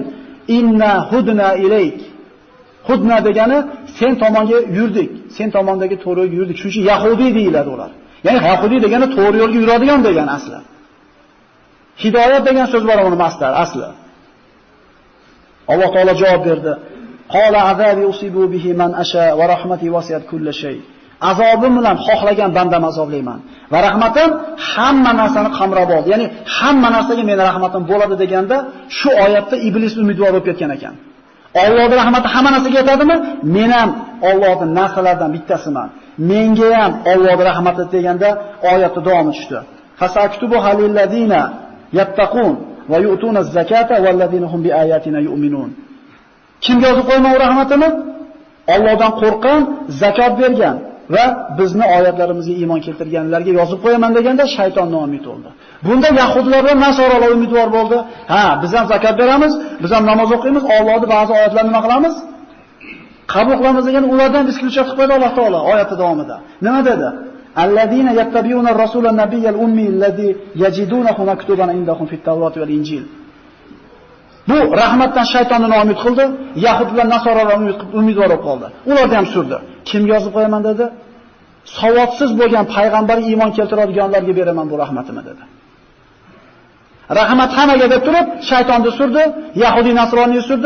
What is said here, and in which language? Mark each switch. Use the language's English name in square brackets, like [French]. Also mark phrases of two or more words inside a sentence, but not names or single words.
[Arabic] إنا هدنا إليك. [Uzbek] Hudna degani sen tomonga yurdik. Sen tomondagi to'g'ri yo'lga yurdik. Chunki yahudiy deyiladi ular. Ya'ni yahudiy degani to'g'ri yo'lga yuradigan degan asli. Hidoyat degan so'z bor uni masdar asli. Alloh taolo javob berdi. [Arabic] قال عذابي أصيب به من أشاء ورحمتي وسعت كل شيء. [Uzbek] Azobim bilan xohlagan bandam azoblayman va rahmatim hamma narsani qamrab oldi. Ya'ni hamma narsaga mening rahmatim bo'ladi deganda shu oyatda iblis umidvor bo'lib ketgan ekan. Allohning rahmati hamma narsaga yetadimi? Men ham Allohning narsalaridan bittasiman. Menga ham Allohning rahmati deganda oyatda davom etdi. [Arabic] فسأكتبها للذين يتقون ويؤتون الزكاة والذين هم بآياتنا يؤمنون. [Uzbek] Kimga yozib qo'yman u rahmatini? Allohdan qo'rqqan, zakot bergan va bizni oyatlarimizga iymon keltirganlarga yozib qo'yaman deganda shayton noumid bo'ldi. Bunda yahudlar va nasoralar umidvor bo'ldi. Ha, biz ham zakot beramiz, biz ham namoz o'qiymiz, Allohning ba'zi oyatlarini nima qilamiz? Qabul qilamiz degan ulardan isklutcha qilib qo'ydi Alloh taolo oyati davomida. Nima dedi? [Arabic] الذين يتبعون الرسول النبي الأمي الذي يجدونه مكتوبا عندهم في التوراة والإنجيل. [Uzbek] Bu rahmatdan shaytonni noumid qildi, yahudlar nasoralar umidvor bo'lib qoldi. Ularni ham surdi. Kimga yozib qo'yaman dedi? Savodsiz bo'lgan payg'ambar iymon keltiradiganlarga beraman bu rahmatimni dedi. Rahmat hammaga deb turib, shaytonni surdi, yahudi nasroniy surdi.